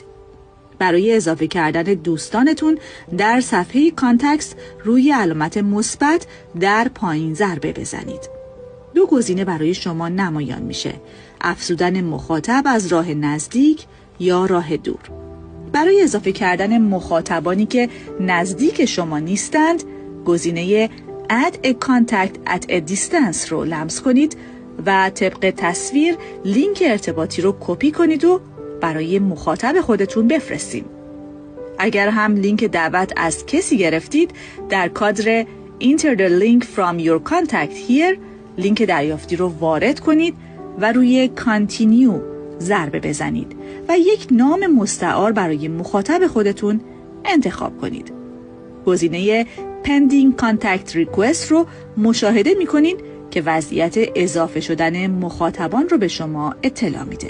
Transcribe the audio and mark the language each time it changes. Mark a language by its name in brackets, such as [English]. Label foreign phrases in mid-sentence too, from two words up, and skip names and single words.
[Persian] برای اضافه کردن دوستانتون در صفحه کانتکست روی علامت مثبت در پایین ضربه بزنید. 2 گزینه برای شما نمایان میشه: افزودن مخاطب از راه نزدیک یا راه دور. برای اضافه کردن مخاطبانی که نزدیک شما نیستند، گزینه [English] Add a contact at a distance [Persian] رو لمس کنید و طبق تصویر لینک ارتباطی رو کپی کنید و برای مخاطب خودتون بفرستید. اگر هم لینک دعوت از کسی گرفتید، در کادر [English] Enter the link from your contact here [Persian] لینک دریافتی رو وارد کنید و روی Continue ضربه بزنید و یک نام مستعار برای مخاطب خودتون انتخاب کنید. گزینه [English] Pending Contact Request [Persian] رو مشاهده می‌کنید که وضعیت اضافه شدن مخاطبان رو به شما اطلاع میده.